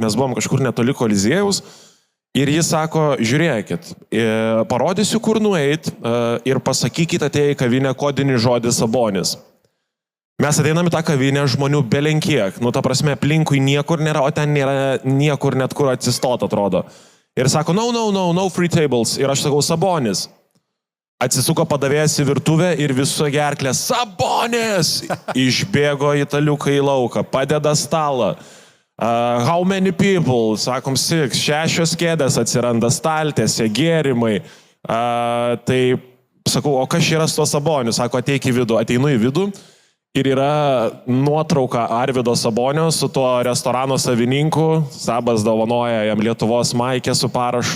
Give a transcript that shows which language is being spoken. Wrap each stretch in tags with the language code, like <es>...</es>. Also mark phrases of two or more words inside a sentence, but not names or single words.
<lt>Mes buvom kažkur netoli Koliziejaus. Ir jis sako, žiūrėkit, parodysiu, kur nueit ir pasakykit atėję į kavinę kodinį žodį Sabonis. Mes ateinam į tą kavinę žmonių belenkiek, nu ta prasme, aplinkui niekur nėra, o ten nėra niekur net kur atsistot, atrodo. Ir sako,</lt> <en>no free tables.</en> <lt>Ir aš sakau, Sabonis. Atsisuko padavėjas į virtuvę ir viso gerklė, Sabonis! Išbėgo italiukai į lauką, padeda stalą.</lt> <en>How many people?</en> <lt>Sakom, 6 kėdės atsiranda staltėse, gėrimai. Tai sakau, o kas yra su to Saboniu? Sako, ateik į vidų. Ateinu į vidų ir yra nuotrauka Arvydo Sabonio su tuo restorano savininku. Sabas dovanoja jam Lietuvos maikę su parašu.</lt>